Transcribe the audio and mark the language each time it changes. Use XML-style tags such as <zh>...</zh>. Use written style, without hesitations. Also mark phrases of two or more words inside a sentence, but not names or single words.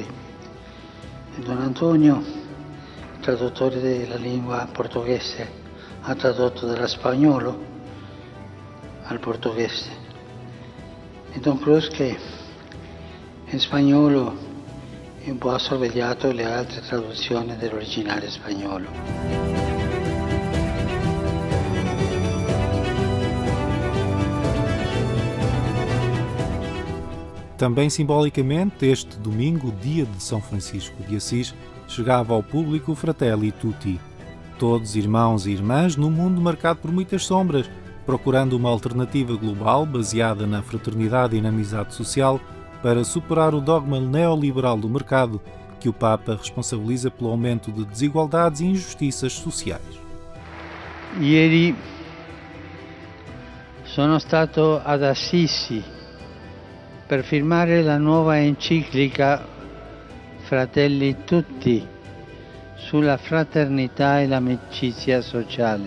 <it>Don Antonio, traduttore della lingua portoghese, ha tradotto dallo spagnolo al portoghese. E Don Cruz che in spagnolo un po' ha sorvegliato le altre traduzioni dell'originale spagnolo.</it> <pt>Também simbolicamente, este domingo, dia de São Francisco de Assis, chegava ao público Fratelli Tutti. Todos irmãos e irmãs num mundo marcado por muitas sombras, procurando uma alternativa global baseada na fraternidade e na amizade social para superar o dogma neoliberal do mercado que o Papa responsabiliza pelo aumento de desigualdades e injustiças sociais.</pt> <it>Ieri sono stato ad Assisi per firmare la nuova enciclica Fratelli Tutti sulla fraternità e l'amicizia sociale.</it>